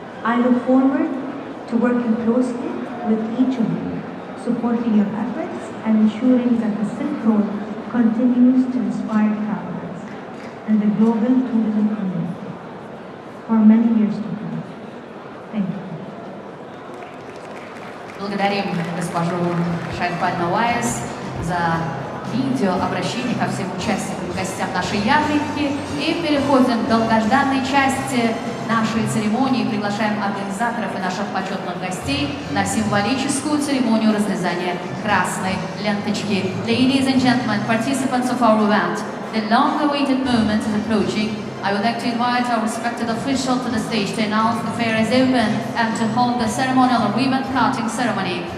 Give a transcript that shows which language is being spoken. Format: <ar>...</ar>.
<en>I look forward to working closely with each of you, supporting your efforts and ensuring that the Silk Road continues to inspire travelers and the global tourism community for many years to come. Thank you.</en> <ru>Благодарим госпожу Шайхбаль Наваес за видеообращение ко всем участникам и гостям нашей ярмарки. И переходим к долгожданной части нашей церемонии. Приглашаем организаторов и наших почетных гостей на символическую церемонию разрезания красной ленточки.</ru> <en>Ladies and gentlemen, participants of our event, the long-awaited moment is approaching. I would like to invite our respected official to the stage to announce the fair is open and to hold the ceremonial ribbon cutting ceremony.</en>